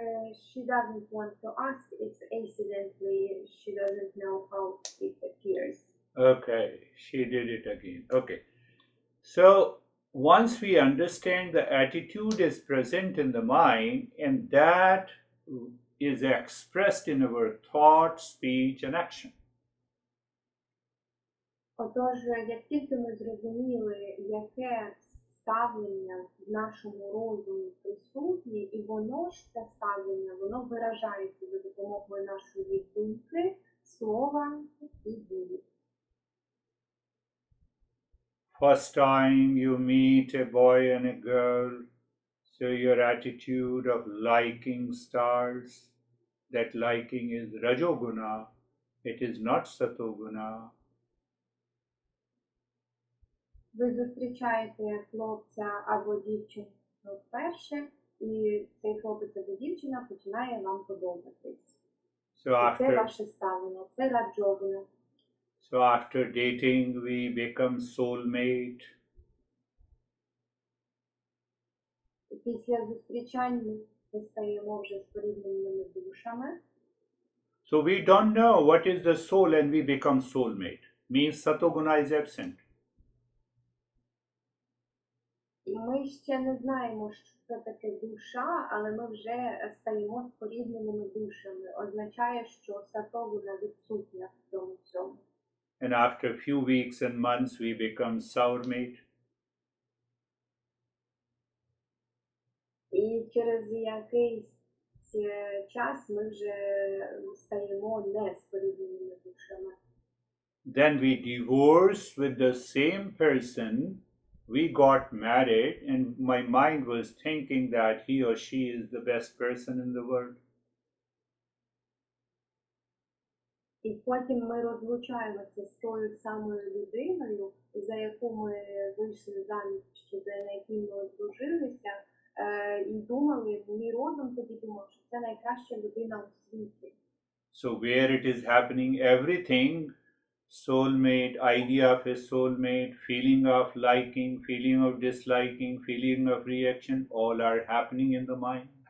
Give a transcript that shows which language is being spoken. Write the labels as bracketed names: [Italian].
[English] She doesn't want to ask, it's accidentally, she doesn't know how it appears. Okay, she did it again. Okay. So once we understand the attitude is present in the mind and that is expressed in our thought, speech, and action. [Ukrainian] Отож, як тільки ми зрозуміли, яке ставлення в нашому розумі присутнє, і воно ж це ставлення, воно виражається за допомогою нашої думки, слова і дії. [English] First time you meet a boy and a girl, so your attitude of liking starts. That liking is rajoguna, it is not satoguna. [Ukrainian] Ви зустрічаєте хлопця або дівчину вперше, і цей хлопець або дівчина починає вам подобатись. Це ваше ставлення, це раджогуна. [English] So after dating, we become soulmate. [Ukrainian] Після зустрічань ми стаємо вже спорідненими душами. [English] So we don't know what is the soul and we become soulmate. Means satoguna is absent. [Ukrainian] Ми ще не знаємо, що це таке душа, але ми вже стаємо спорідненими душами. Означає, що сатогуна відсутня в цьому всьому. [English] And after a few weeks and months, we become sourmate. [Ukrainian] І через якийсь час ми вже стаємо не спорідненими душами. [English] Then we divorce with the same person. We got married and my mind was thinking that he or she is the best person in the world. [Ukrainian] І потім ми розлучаємося з тою самою людиною, за яку ми вийшли заміж, на якій ми одружилися, і думали, мій розум тоді думав, що це найкраща людина у світі. [English] So where it is happening, everything, soulmate, idea of a soulmate, feeling of liking, feeling of disliking, feeling of reaction, all are happening in the mind.